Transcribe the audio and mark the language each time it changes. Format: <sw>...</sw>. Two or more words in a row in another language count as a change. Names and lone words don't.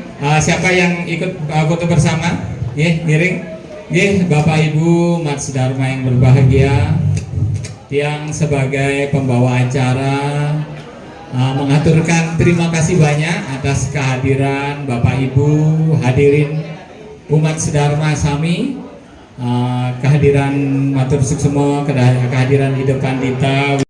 <id>Siapa yang ikut foto bersama? Giring. Bapak Ibu Mats Dharma yang berbahagia, yang sebagai pembawa acara mengaturkan terima kasih banyak atas kehadiran Bapak Ibu, hadirin umat Sedharma Sami, kehadiran</id> <ban>matur suksema,</ban> <id>kehadiran Ida Pandita.</id>